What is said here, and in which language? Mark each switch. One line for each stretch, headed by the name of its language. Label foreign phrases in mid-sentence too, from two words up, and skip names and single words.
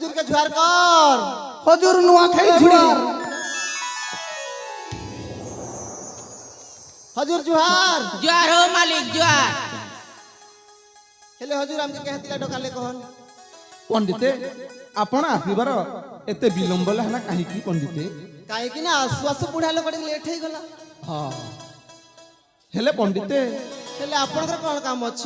Odia: ଜୁହାର କର ହଜୁର ନୂଆଖାଇ ଜୁହାର ହଜୁର ଜୁହାର ଜୁହାର ହୋ ମାଲିକ ଜୁହାର। ହେଲେ ହଜୁର ଆମକୁ କେହେତିଲା ଡକାଲେ କହନ ପଣ୍ଡିତେ ଆପଣ ଆସିବାର ଏତେ ବିଳମ୍ବ ହେଲା କାହିଁକି ପଣ୍ଡିତେ? କାହିଁକି ନା ଆସୁ ଆସୁ ବୁଢା ଲୋକଟେ ଲେଟ୍ ହେଇଗଲା। ହଁ ହେଲେ ପଣ୍ଡିତେ ହେଲେ ଆପଣଙ୍କର କଣ କାମ ଅଛି?